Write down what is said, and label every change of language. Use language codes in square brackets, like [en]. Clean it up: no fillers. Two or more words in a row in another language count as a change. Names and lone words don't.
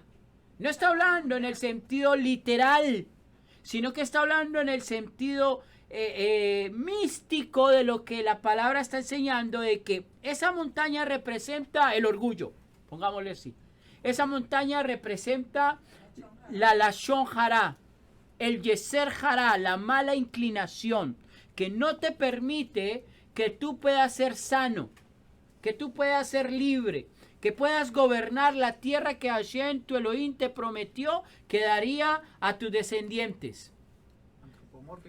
[es] No está hablando en el sentido literal, sino que está hablando en el sentido místico de lo que la palabra está enseñando, de que esa montaña representa el orgullo, pongámosle así. Esa montaña representa la [he] לשון הרע, [es] el [he] יצר הרע, [es] la mala inclinación, que no te permite que tú puedas ser sano, que tú puedas ser libre, que puedas gobernar la tierra que Hashem, tu Elohim, te prometió que daría a tus descendientes. Antropomórfico.